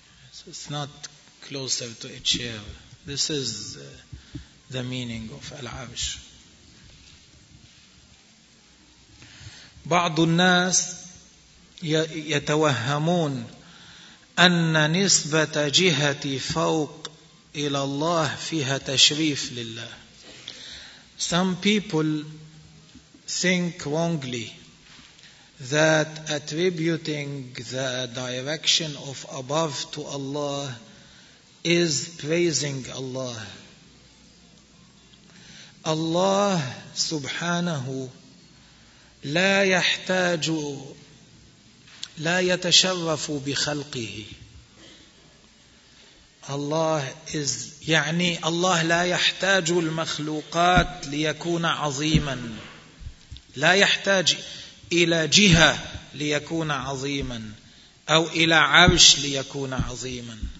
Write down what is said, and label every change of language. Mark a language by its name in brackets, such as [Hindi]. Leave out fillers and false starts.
[English] So it's not closer to a chair. This is the meaning of al-arsh. [Arabic] بعض الناس يتوهمون أن نسبة جهة فوق إلى الله فيها تشريف لله. [English] Some people think wrongly that attributing the direction of above to Allah is praising Allah. [Arabic] Allah سبحانه لا يحتاج, لا يتشرف بخلقه. الله is, يعني الله لا يحتاج المخلوقات ليكون عظيما, لا يحتاج إلى جهة ليكون عظيما أو إلى عرش ليكون عظيما.